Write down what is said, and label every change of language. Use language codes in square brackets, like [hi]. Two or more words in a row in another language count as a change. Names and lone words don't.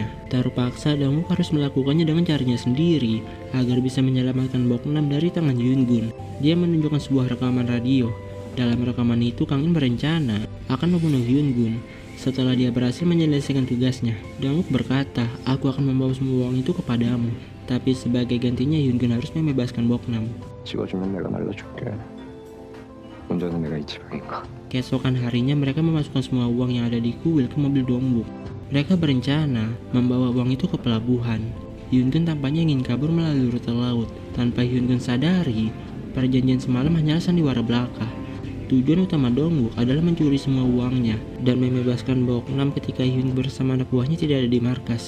[id] Terpaksa Dongwook harus melakukannya dengan caranya sendiri agar bisa menyelamatkan Boknam dari tangan Yungun. Dia menunjukkan sebuah rekaman radio. Dalam rekaman itu, Kang In berencana akan membunuh Yungun. Setelah dia berhasil menyelesaikan tugasnya, Dongwook berkata, "Aku akan membawa semua uang itu kepadamu, tapi sebagai gantinya Yungun harus membebaskan Boknam." [ko] 찍어주면 내가 날려줄게. 운전은 내가 잊지 말니까. [id] Keesokan harinya mereka memasukkan semua uang yang ada di kuil ke mobil Dongwook. Mereka berencana membawa uang itu ke pelabuhan. Yungun tampaknya ingin kabur melalui rute laut. Tanpa Yungun sadari, perjanjian semalam hanyalah sandiwara belaka. Tujuan utama Dongwook adalah mencuri semua uangnya dan membebaskan Boknam ketika Hyun bersama anak buahnya tidak ada di markas.